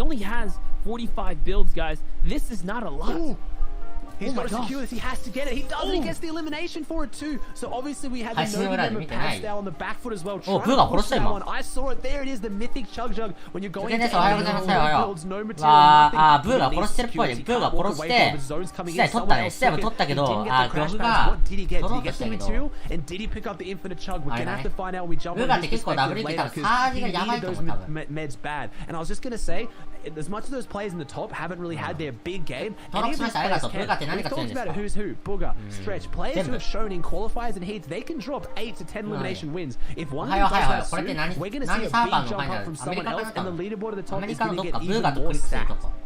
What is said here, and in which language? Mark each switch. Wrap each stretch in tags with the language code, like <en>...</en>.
<en>He only has 45 builds, guys. This is not a lot. Ooh. He's got to secure this. He has to get it. He does. And he gets the elimination for it too. So obviously we had the no pass down on the back foot as well. I saw it. There it is. The mythic chug jug. When you're going into builds, no material, nothing.</en> <ja>ブーが殺してるっぽいね。ブーが殺して、試合取ったね。試合も取ったけど、グロフが取ろうとしたけど。</ja> <en>And did he pick up the infinite chug? We're gonna have to find out when we jump on it.</en> <ja>ブーがって結構 WK 多分サージがやばいと思う多分。</ja> <en>Meds bad. And I was just gonna say, as much as those players in the top haven't really had their big game, any of these players can. We've talked about it. Who's who? Booga, Stretch. Players who have shown in qualifiers and heats, they can drop 8 to 10 elimination wins. If one of them does that soon, we're going to see a big jump up from someone else, and the leaderboard at the top is going to get even more stacked.</en>